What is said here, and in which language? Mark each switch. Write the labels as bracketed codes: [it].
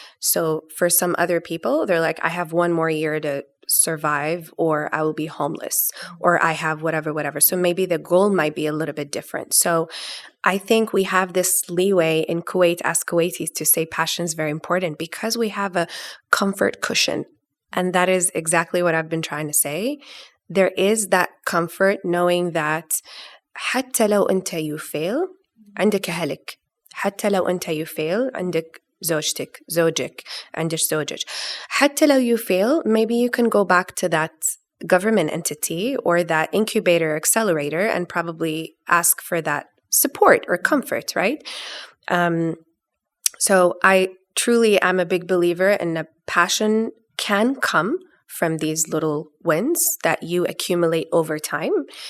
[en] So for some other people, they're like, I have one more year to survive, or I will be homeless, or I have whatever. So maybe the goal might be a little bit different. So I think we have this leeway in Kuwait as Kuwaitis to say passion is very important because we have a comfort cushion. And that is exactly what I've been trying to say. There is that comfort knowing that [ar] حتى لو أنت [en] you fail [ar] عندك أهلك، حتى لو أنت [en] you fail [ar] عندك زوجك عندك زوجك. حتى لو [en] you fail, maybe you can go back to that government entity or that incubator accelerator and probably ask for that support or comfort, right? So I truly I'm a big believer in a passion can come from these little wins that you accumulate over time.